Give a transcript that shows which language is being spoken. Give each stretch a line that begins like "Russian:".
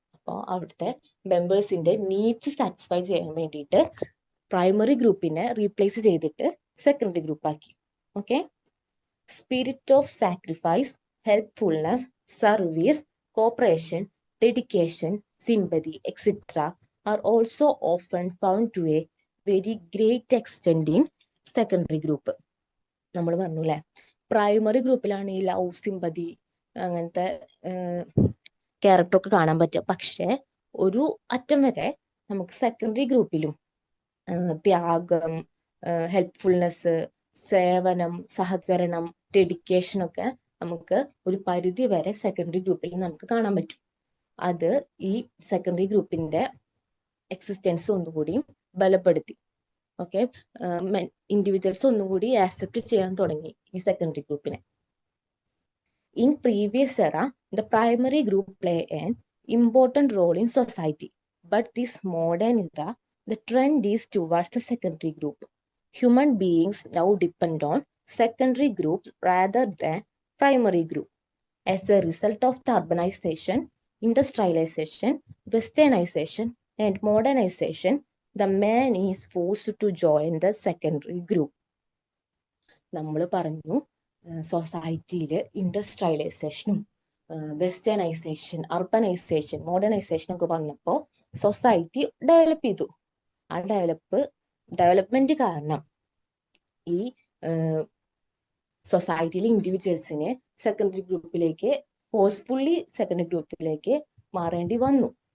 Malayalam: അപ്പോൾ അവിടുത്തെ മെമ്പേഴ്സിന്റെ needs satisfy ചെയ്യാൻ വേണ്ടിയിട്ട് പ്രൈമറി ഗ്രൂപ്പിനെ റീപ്ലേസ് ചെയ്തിട്ട് സെക്കൻഡറി ഗ്രൂപ്പ് ആക്കി.
English: Okay, spirit of sacrifice, helpfulness, service, cooperation, dedication, sympathy, etc. are also often found to a very great extent in secondary group.
Malayalam: നമ്മൾ പറഞ്ഞു അല്ലേ, പ്രൈമറി ഗ്രൂപ്പിലാണ് ഈ ലവ്, സിമ്പതി അങ്ങനത്തെ ക്യാരക്ടറൊക്കെ കാണാൻ പറ്റുക. പക്ഷെ ഒരു അറ്റം വരെ നമുക്ക് സെക്കൻഡറി ഗ്രൂപ്പിലും ത്യാഗം, ഹെൽപ്ഫുൾനെസ്, സേവനം, സഹകരണം, ഡെഡിക്കേഷൻ ഒക്കെ നമുക്ക് ഒരു പരിധി വരെ സെക്കൻഡറി ഗ്രൂപ്പിൽ നമുക്ക് കാണാൻ പറ്റും. അത് ഈ സെക്കൻഡറി ഗ്രൂപ്പിന്റെ എക്സിസ്റ്റൻസ് ഒന്നുകൂടി ബലപ്പെടുത്തി. ഓക്കെ, ഇൻഡിവിജ്വൽസ് ഒന്നുകൂടി ആക്സെപ്റ്റ് ചെയ്യാൻ തുടങ്ങി ഈ സെക്കൻഡറി ഗ്രൂപ്പിനെ.
English: In previous era the primary group play an important role in society, but this modern era the trend is towards the secondary group. Human beings now depend on secondary groups rather than primary group. As a result of the urbanization, industrialization, westernization, and modernization, the man is forced to join the secondary group.
Malayalam: നമ്മൾ പറഞ്ഞു സൊസൈറ്റിയിൽ ഇൻഡസ്ട്രിയലൈസേഷനും westernisation, urbanisation, modernisation ഒക്കെ വന്നപ്പോൾ society develop ചെയ്തു. ആ development കാരണം ഈ സൊസൈറ്റിയിലെ ഇൻഡിവിജ്വൽസിനെ secondary ഗ്രൂപ്പിലേക്ക് ഫോഴ്സ്ഫുള്ളി സെക്കൻഡറി ഗ്രൂപ്പിലേക്ക് മാറേണ്ടി വന്നു.